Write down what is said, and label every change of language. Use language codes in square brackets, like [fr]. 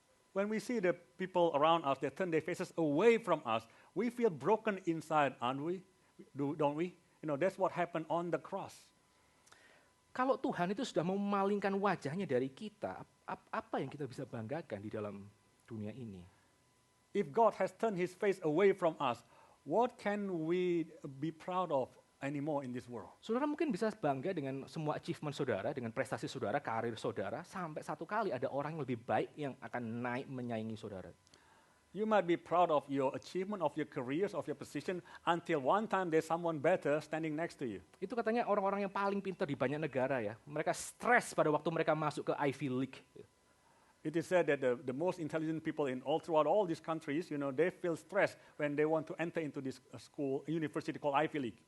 [en] When we see the people around us that turn their faces away from us, we feel broken inside, aren't we? Don't we? That's what happened on the cross. [id] Kalau Tuhan itu sudah memalingkan wajahnya dari kita, apa yang kita bisa banggakan di dalam dunia ini? [en] If God has turned his face away from us, what can we be proud of anymore in this world? [id] Saudara mungkin bisa bangga dengan semua achievement saudara, dengan prestasi saudara, karir saudara, sampai satu kali ada orang yang lebih baik yang akan naik menyaingi saudara. [en] You might be proud of your achievement, of your careers, of your position, until one time there's someone better standing next to you. [id] Itu katanya orang-orang yang paling pintar di banyak negara ya. Mereka stres pada waktu mereka masuk ke Ivy League. [en] It is said that the most intelligent people throughout all these countries, they feel stressed when they want to enter into this university called Ivy League.